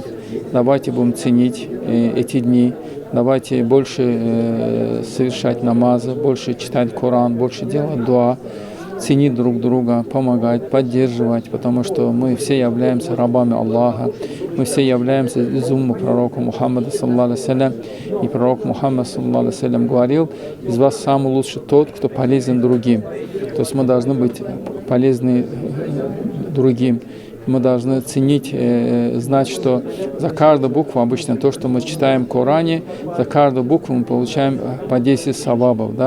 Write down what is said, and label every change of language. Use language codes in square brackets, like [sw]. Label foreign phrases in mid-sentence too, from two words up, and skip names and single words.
[ru] Давайте будем ценить эти дни, давайте больше совершать намазы, больше читать Коран, больше делать дуа, ценить друг друга, помогать, поддерживать, потому что мы все являемся рабами Аллаха, мы все являемся из умма пророка Мухаммада, [ar] صلى الله عليه وسلم, [ru] и пророк Мухаммад, [ar] صلى الله عليه وسلم, [ru] говорил, из вас самый лучший тот, кто полезен другим. То есть мы должны быть полезны другим. мы должны ценить, знать, что за каждую букву, обычно то, что мы читаем в Коране, за каждую букву мы получаем по 10 савабов, да?